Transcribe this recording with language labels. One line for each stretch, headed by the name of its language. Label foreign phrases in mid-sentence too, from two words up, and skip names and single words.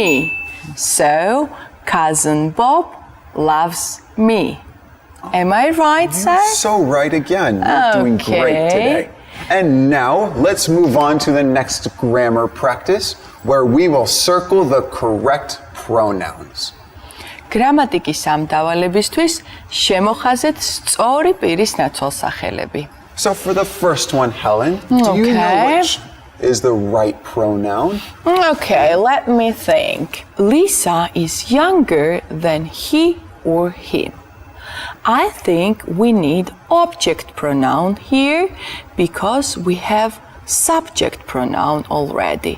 English: So, Cousin Bob loves me. Am I right, Zach? You're so right again. You're doing great today. And now let's move on to the next grammar practice where we will circle the correct pronouns.
Georgian: გრამატიკის ამ დავალებისთვის შემოხაზეთ სწორი პირის ნაცვალსახელები.
English: So for the first one, Helen, do you know which is the right pronoun? Okay, let me think. Lisa is younger than he or him. I think we need object pronoun here because we have subject pronoun already.